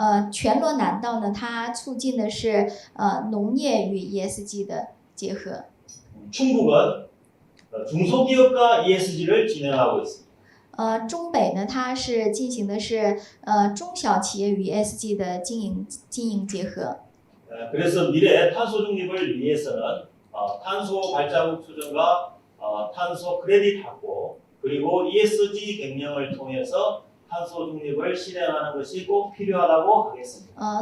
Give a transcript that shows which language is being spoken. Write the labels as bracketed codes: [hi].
[zh] 全罗南道呢，它促进的是农业与 ESG 的结合。 [ko] 충북은 중소기업과 ESG를 진행하고 있습니다. [zh] 中北呢，它是进行的是中小企业与 ESG 的经营结合。 [ko] 그래서 미래 탄소 중립을 위해서는 탄소 발자국 추정과 탄소 크레딧 확보 그리고 ESG 경영을 통해서 탄소 중립을 실행하는 것이 꼭 필요하다고 하겠습니다.